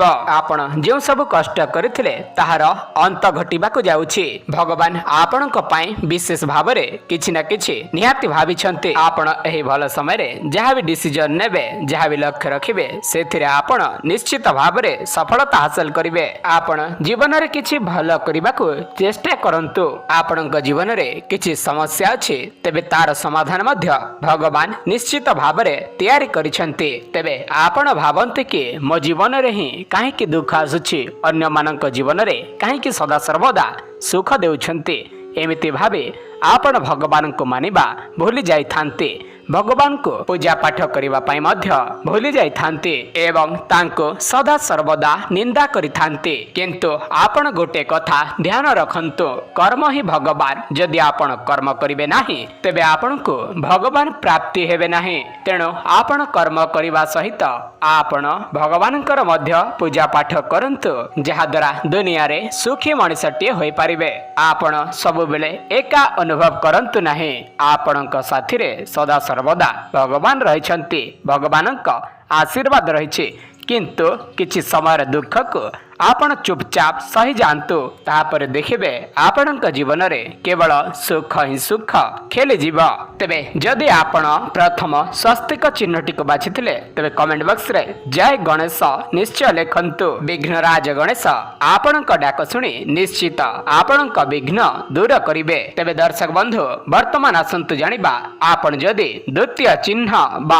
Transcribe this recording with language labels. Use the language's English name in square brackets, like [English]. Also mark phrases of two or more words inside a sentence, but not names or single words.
[Odia] ଆପଣ ଯେ ସବୁ କଷ୍ଟ କରିଥିଲେ ତାହାର ଅନ୍ତ ଘଟିବାକୁ ଯାଉଛି ଭଗବାନ ଆପଣଙ୍କ ପାଇଁ ବିଶେଷ ଭାବରେ କିଛି ନା କିଛି ନିହାତି ଭାବିଛନ୍ତି ଆପଣ ଏହି ଭଲ ସମୟ ରେ ଯାହା ବି ଡିସିଜନ ନେବେ ଯାହା ବି ଲକ୍ଷ୍ୟ ରଖିବେ ସେଥିରେ ଆପଣ ନିଶ୍ଚିତ ଭାବରେ ସଫଳତା ହାସଲ କରିବେ ଆପଣ ଜୀବନ ରେ କିଛି ଭଲ କରିବାକୁ ଚେଷ୍ଟା କରନ୍ତୁ ଆପଣଙ୍କ ଜୀବନ ରେ କିଛି ସମସ୍ୟା ଅଛି ତେବେ ତାର ସମାଧାନ ମଧ୍ୟ ଭଗବାନ ନିଶ୍ଚିତ ଭାବରେ ତିଆରି କରିଛନ୍ତି ତେବେ ଆପଣ ଭାବନ୍ତି କି ମୋ ଜୀବନ ରେ ହିଁ କାହିଁକି ଦୁଃଖ ଆସୁଛି ଅନ୍ୟ ମାନଙ୍କ ଜୀବନ ରେ କାହିଁକି ସଦା ସର୍ବଦା ସୁଖ ଦେଉଛନ୍ତି ଏମିତି ଭାବେ ଆପଣ ଭଗବାନଙ୍କୁ ମାନିବା ଭୁଲି ଯାଇ ଥାନ୍ତି ଭଗବାନଙ୍କୁ ପୂଜା ପାଠ କରିବା ପାଇଁ ମଧ୍ୟ ଭୁଲି ଯାଇ ଥାନ୍ତି ଏବଂ ତାଙ୍କୁ ସଦା ସର୍ବଦା ନିନ୍ଦା କରି ଥାନ୍ତି କିନ୍ତୁ ଆପଣ ଗୋଟେ କଥା ଧ୍ୟାନ ରଖନ୍ତୁ କର୍ମ ହିଁ ଭଗବାନ ଯଦି ଆପଣ କର୍ମ କରିବେ ନାହିଁ ତେବେ ଆପଣଙ୍କୁ ଭଗବାନ ପ୍ରାପ୍ତି ହେବ ନାହିଁ ତେଣୁ ଆପଣ କର୍ମ କରିବା ସହିତ ଆପଣ ଭଗବାନଙ୍କର ମଧ୍ୟ ପୂଜା ପାଠ କରନ୍ତୁ ଯାହା ଦ୍ୱାରା ଦୁନିଆ ରେ ସୁଖୀ ମନୁଷ୍ୟଟେ ହୋଇ ପାରିବେ ଆପଣ ସବୁ ବେଳେ ଏକା ଅନୁଭବ କରନ୍ତୁ ନାହିଁ ଆପଣଙ୍କ ସାଥୀ ରେ ସଦା ସର୍ବଦା ଭଗବାନ ରହିଛନ୍ତି ଭଗବାନଙ୍କ ଆଶୀର୍ବାଦ ରହିଛି କିନ୍ତୁ କିଛି ସମୟ ଦୁଃଖକୁ ଆପଣ ଚୁପଚାପ ସହି ଯାଆନ୍ତୁ ତାପରେ ଦେଖିବେ ଆପଣଙ୍କ ଜୀବନ ରେ କେବଳ ସୁଖ ହିଁ ସୁଖ ଖେଳି ଯିବ ତେବେ ଯଦି ଆପଣ ପ୍ରଥମ ସ୍ୱସ୍ତିକ ଚିହ୍ନଟିକୁ ବାଛିଥିଲେ ତେବେ [English] comment box [Odia] ରେ ଜୟ ଗଣେଶ ନିଶ୍ଚୟ ଲେଖନ୍ତୁ ବିଘ୍ନରାଜ ଗଣେଶ ଆପଣଙ୍କ ଡାକ ଶୁଣି ନିଶ୍ଚିତ ଆପଣଙ୍କ ବିଘ୍ନ ଦୂର କରିବେ ତେବେ ଦର୍ଶକ ବନ୍ଧୁ ବର୍ତ୍ତମାନ ଆସନ୍ତୁ ଜାଣିବା ଆପଣ ଯଦି ଦ୍ୱିତୀୟ ଚିହ୍ନ ବା